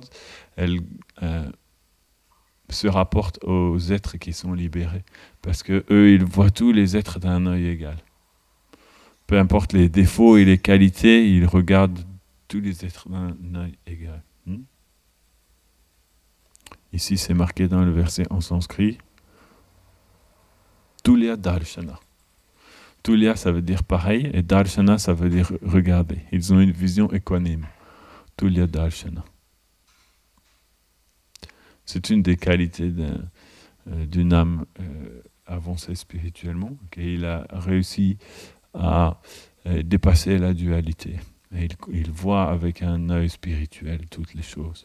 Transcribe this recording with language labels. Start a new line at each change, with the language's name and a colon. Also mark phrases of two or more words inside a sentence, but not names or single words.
French: Elle se rapporte aux êtres qui sont libérés, parce que eux, ils voient tous les êtres d'un œil égal. Peu importe les défauts et les qualités, ils regardent tous les êtres d'un œil égal. Ici, c'est marqué dans le verset en sanskrit.
Sanskrit: Tulya Darshana.
French: Tulya, ça veut dire pareil, et Darshana, ça veut dire regarder. Ils ont une vision équanime.
Sanskrit: Tulya Darshana.
French: C'est une des qualités d'une âme avancée spirituellement, qu'il a réussi à dépasser la dualité. Et il voit avec un œil spirituel toutes les choses.